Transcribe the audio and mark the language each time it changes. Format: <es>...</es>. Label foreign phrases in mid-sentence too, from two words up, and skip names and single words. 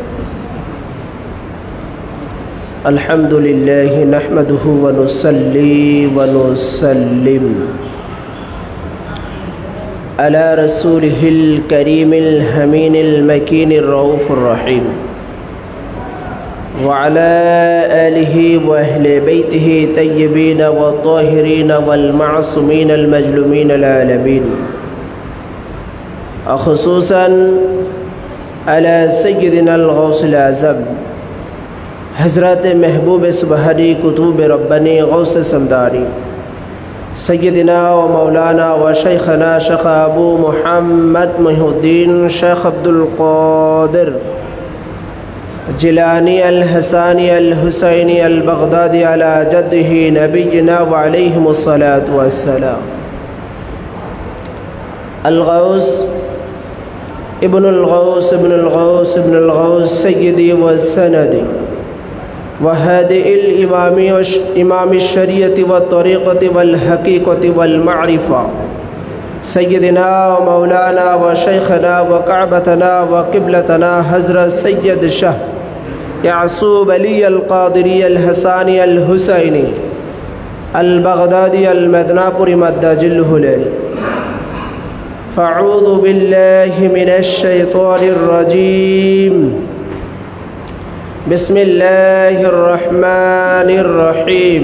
<ar>الحمد لله نحمده ونصلي ونسلم على رسوله الكريم الأمين المكين الرؤوف الرحيم وعلى آله وأهل بيته طيبين وطاهرين والمعصومين المظلومين العالمين خصوصا على سيدنا الغوث الأعظم حضرة محبوب سبحاني قطب رباني غوث صمداني سيدنا ومولانا وشيخنا شيخ أبو محمد محي الدين شيخ عبد القادر الجيلاني الحسني الحسيني البغدادي على جده نبينا وعليهم الصلاة والسلام. الغوث ابن الغوث ابن الغوث ابن الغوث سيدي وسندي و هادي الإمامي شريعتي وطريقتي والحقيقة والمعرفة سيدنا ومولانا وشيخنا وكعبتنا وقبلتنا حضرة سيد شاه يعسوب علي القادري الحسني الحسيني البغدادي المدنابوري مد ظله عليه. فأعوذ بالله من الشيطان الرجيم. بسم الله الرحمن الرحيم.</ar>